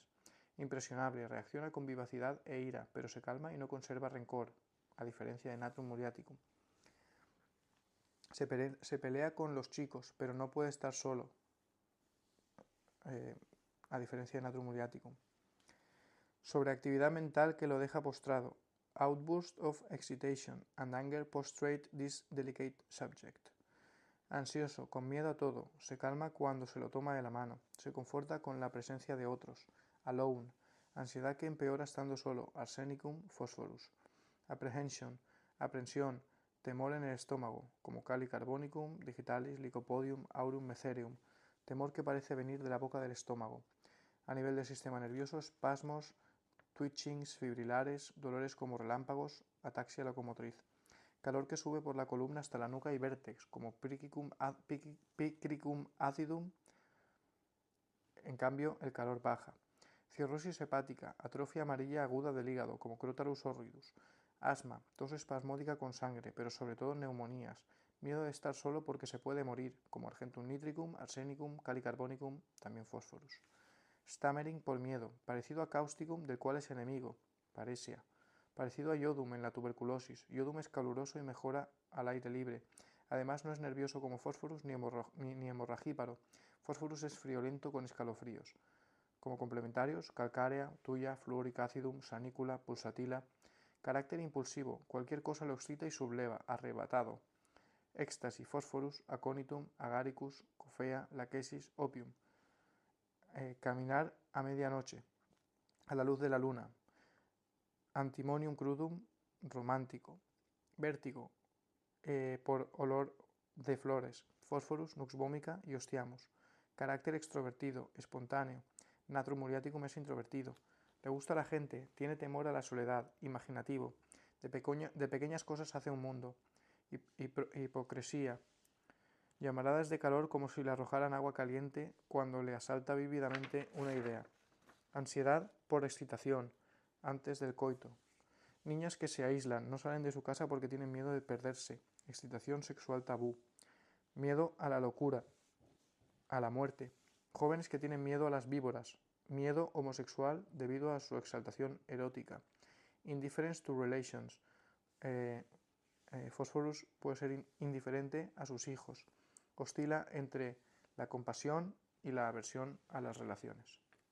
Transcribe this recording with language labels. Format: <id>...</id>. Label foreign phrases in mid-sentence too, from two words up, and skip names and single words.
<es>Impresionable, reacciona con vivacidad e ira, pero se calma y no conserva rencor, a diferencia de Natrum muriaticum. Se pelea con los chicos, pero no puede estar solo, a diferencia de Natrum muriaticum. Sobreactividad mental que lo deja postrado.</es> <en>Outburst of excitation and anger prostrate this delicate subject.</en> <es>Ansioso, con miedo a todo, se calma cuando se lo toma de la mano, se conforta con la presencia de otros. Alone, ansiedad que empeora estando solo, arsenicum phosphorus. Apprehension, aprensión, temor en el estómago, como cali carbonicum, digitalis, lycopodium, aurum metherium, temor que parece venir de la boca del estómago. A nivel del sistema nervioso, espasmos, twitchings fibrilares, dolores como relámpagos, ataxia locomotriz. Calor que sube por la columna hasta la nuca y vértex, como picricum acidum. En cambio, el calor baja. Cirrosis hepática, atrofia amarilla aguda del hígado, como Crotalus horridus. Asma, tos espasmódica con sangre, pero sobre todo neumonías. Miedo de estar solo porque se puede morir, como argentum nitricum, arsenicum, cali carbonicum, también phosphorus. Stammering por miedo, parecido a causticum del cual es enemigo, paresia. Parecido a iodum en la tuberculosis. Iodum es caluroso y mejora al aire libre. Además no es nervioso como Phosphorus ni hemorragíparo. Phosphorus es friolento con escalofríos. Como complementarios, calcárea, tuya, fluoric acidum, sanícula, pulsatila. Carácter impulsivo, cualquier cosa lo excita y subleva, arrebatado. Éxtasis, Phosphorus, aconitum, agaricus, cofea, laquesis, opium. Caminar a medianoche, a la luz de la luna. Antimonium crudum, romántico. Vértigo, por olor de flores. Phosphorus, nux vomica y ostiamus. Carácter extrovertido, espontáneo. Natrum muriaticum es introvertido. Le gusta a la gente, tiene temor a la soledad, imaginativo. De pequeñas cosas hace un mundo. Hipocresía. Llamaradas de calor como si le arrojaran agua caliente cuando le asalta vívidamente una idea. Ansiedad por excitación, antes del coito. Niñas que se aíslan, no salen de su casa porque tienen miedo de perderse. Excitación sexual tabú. Miedo a la locura, a la muerte. Jóvenes que tienen miedo a las víboras. Miedo homosexual debido a su exaltación erótica.</es> <en>Indifference to relations.</en> <es>Phosphorus puede ser indiferente a sus hijos. Oscila entre la compasión y la aversión a las relaciones.</es>